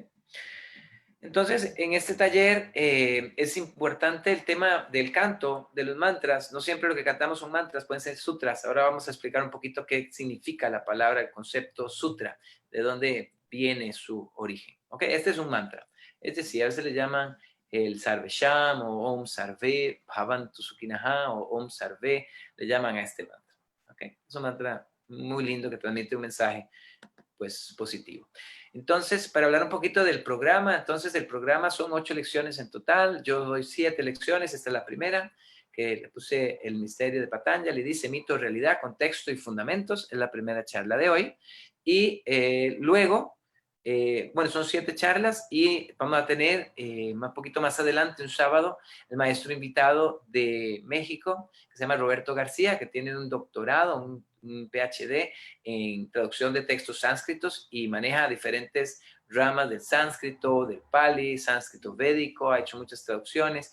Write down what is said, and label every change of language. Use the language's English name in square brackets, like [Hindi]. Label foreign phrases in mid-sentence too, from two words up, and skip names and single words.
[Spanish] Entonces, en este taller es importante el tema del canto, de los mantras. No siempre lo que cantamos son mantras, pueden ser sutras. Ahora vamos a explicar un poquito qué significa la palabra, el concepto sutra, de dónde viene su origen. ¿Ok? Este es un mantra. Es decir, a veces le llaman el [Sanskrit] Sarve Sham [Spanish] o [Sanskrit] Om Sarve Bhavantu Sukhinaha [Spanish] o [Sanskrit] Om Sarve, [Spanish] le llaman a este mantra. ¿Ok? Es un mantra muy lindo que transmite un mensaje pues positivo. Entonces, para hablar un poquito del programa, entonces el programa son 8 lecciones en total, yo doy 7 lecciones, esta es la primera, que le puse el misterio de Patanjali, dice mito, realidad, contexto y fundamentos, es la primera charla de hoy, y luego, bueno, son 7 charlas y vamos a tener un poquito más adelante, un sábado, el maestro invitado de México, que se llama Roberto García, que tiene un doctorado, un PhD en traducción de textos sánscritos y maneja diferentes ramas del sánscrito, del pali, sánscrito védico, ha hecho muchas traducciones.